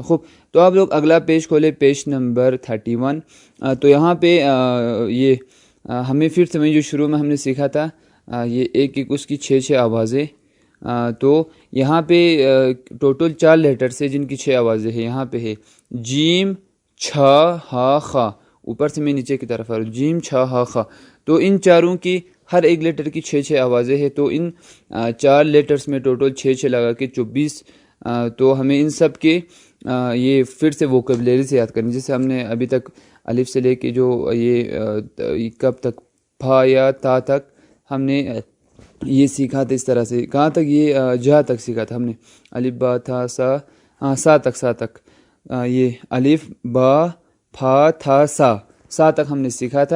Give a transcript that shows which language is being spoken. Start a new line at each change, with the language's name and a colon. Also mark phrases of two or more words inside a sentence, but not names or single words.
Urdu: خوب، تو آپ لوگ اگلا پیج کھولے، پیج نمبر 31۔ تو یہاں پہ یہ ہمیں پھر سے جو شروع میں ہم نے سیکھا تھا، یہ ایک اس کی 6 آوازیں، تو یہاں پہ ٹوٹل 4 لیٹرز ہیں جن کی 6 آوازیں ہیں۔ یہاں پہ ہے جیم، چھ، ہا، خا، اوپر سے میں نیچے کی طرف آ رہا ہوں، جیم، چھ، ہا، خا۔ تو ان چاروں کی ہر ایک لیٹر کی 6 آوازیں ہیں، تو ان 4 لیٹرز میں ٹوٹل 6 لگا کے 24۔ تو ہمیں ان سب کے یہ پھر سے ووکیبلری سے یاد کرنی، جیسے ہم نے ابھی تک الف سے لے کے جو یہ کب تک پھا یا تا تک ہم نے یہ سیکھا تھا، اس طرح سے کہاں تک، یہ جہاں تک سیکھا تھا ہم نے، الف با تھا سا، سا تک یہ الف با پھا تھا سا تک ہم نے سیکھا تھا۔